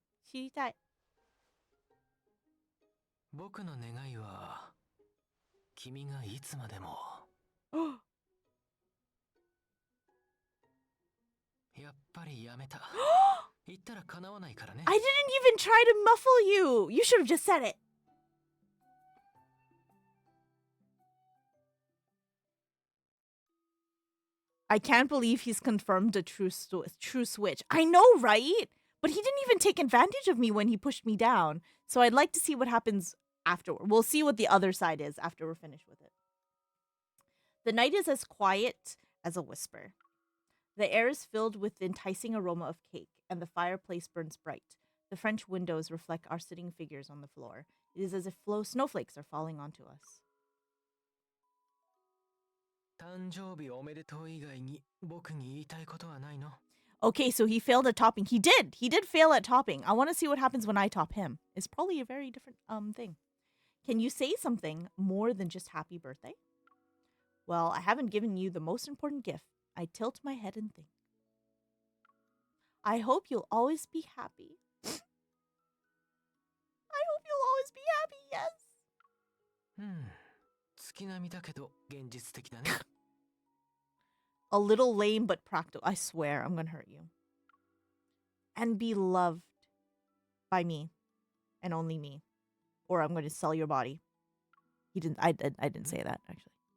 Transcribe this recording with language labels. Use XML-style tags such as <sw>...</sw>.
<ja>知りたい。僕の願いは君がいつまでもやっぱりやめた。言ったら叶わないからね。</ja> <en>I didn't even try to muffle you. You should have just said it. I can't believe he's confirmed a true switch. I know, right? But he didn't even take advantage of me when he pushed me down. So I'd like to see what happens afterward. We'll see what the other side is after we're finished with it. The night is as quiet as a whisper. The air is filled with the enticing aroma of cake, and the fireplace burns bright. The French windows reflect our sitting figures on the floor. It is as if snowflakes are falling onto us.</en> <ja>誕生日おめでとう以外に僕に言いたいことはないの?</ja> <en>Okay, so he failed at topping. He did fail at topping. I want to see what happens when I top him. It's probably a very different thing. Can you say something more than just happy birthday? Well, I haven't given you the most important gift. I tilt my head and think. I hope you'll always be happy. I hope you'll always be happy, yes.</en> <ja>月並みだけど現実的だね。</ja> <en>A little lame but practical. I swear I'm gonna hurt you. And be loved by me and only me. Or I'm gonna sell your body. He didn't I didn't say that actually.</en>